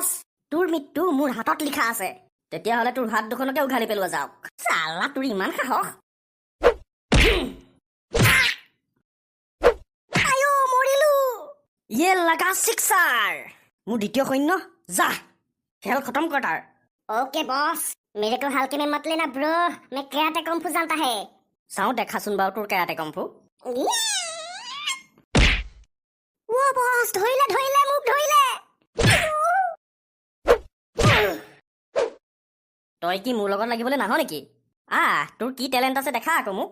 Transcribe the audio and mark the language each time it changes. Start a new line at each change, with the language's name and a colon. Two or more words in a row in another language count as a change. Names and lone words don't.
Assamese: তোৰ মৃত্যু মোৰ হাতত লিখা আছে। তেতিয়াহ'লে তোৰ হাত দুখনকে উঘালি পেলোৱা যাওক। চালা, তোৰ ইমান সাহস! মৰিলো। লাগা চিক্সাৰ! মোৰ দ্বিতীয় সৈন্য, যা খেল খতম কৰ তাৰ।
English: OK boss,
Hindi: मेरे को हल्के में मत लेना ब्रो, मैं कराटे कुंफू जानता है।
Assamese: চাওঁ দেখাচোন বাৰু তোৰ কেৰাটে কম্ফু। বস, ধৰিলে মোক ধৰিলে। তই কি মোৰ লগত লাগিবলৈ নাহ নেকি? তোৰ কি টেলেণ্ট আছে দেখা আকৌ মোক।